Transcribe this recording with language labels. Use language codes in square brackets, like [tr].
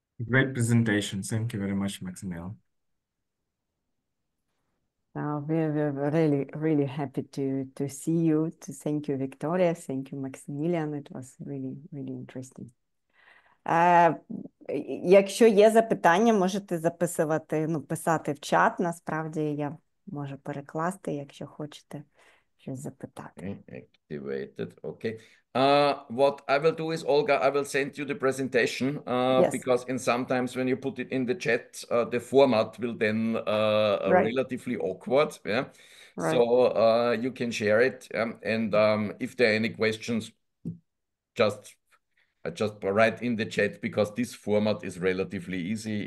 [en] Great presentation. Thank you very much, Maximilian. We're really, really happy to see you. To thank you, Victoria. Thank you, Maximilian. It was really, really interesting. [uk] Якщо є запитання, можете записувати, писати в чат. Насправді я можу перекласти, якщо хочете щось запитати. [en] Activated. Okay. What I will do is, Olga, I will send you the presentation Yes. because sometimes when you put it in the chat, the format will then relatively awkward. Yeah. Right. So you can share it. And if there are any questions, just write in the chat, because this format is relatively easy.